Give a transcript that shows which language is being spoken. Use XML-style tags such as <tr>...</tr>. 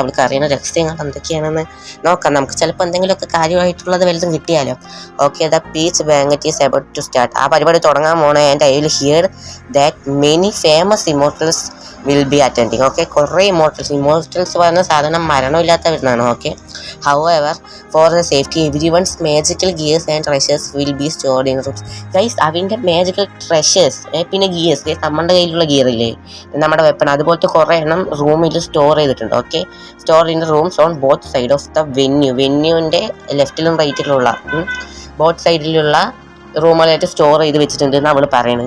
<ml>അവൾക്ക് അറിയുന്ന രഹസ്യങ്ങൾ എന്തൊക്കെയാണെന്ന് നോക്കാം. നമുക്ക് ചിലപ്പോൾ എന്തെങ്കിലുമൊക്കെ കാര്യമായിട്ടുള്ളത് വലുതും കിട്ടിയാലോ.</ml> <en>Okay, the peach banquet is about to start.</en> <ml>ആ പരിപാടി തുടങ്ങാൻ പോണേ.</ml> <en>And I will hear that many famous immortals will be attending.</en> <ml>Okay, കുറേ ഇമോർട്ടൽസ് പറഞ്ഞ സാധനം മരണമില്ലാത്തവരുന്നാണ്.</ml> <en>Okay, however, for the safety, everyone's magical gears and treasures will be stored in rooms.</en> <ml>Guys, അവൻ്റെ magical treasures, പിന്നെ gears, guys നമ്മുടെ കയ്യിലുള്ള gear ഇല്ലേ, നമ്മുടെ weapon, അതുപോലത്തെ കുറേ എണ്ണം റൂമിൽ സ്റ്റോർ ചെയ്തിട്ടുണ്ട്. Okay,</ml> <en>store in the rooms on both side of the വെന്യൂൻ്റെ</en> <ml>ലെഫ്റ്റിലും റൈറ്റിലുള്ള both സൈഡിലുള്ള റൂമുകളായിട്ട് സ്റ്റോർ ചെയ്ത് വെച്ചിട്ടുണ്ട് എന്ന് അവൾ പറയണം.</ml>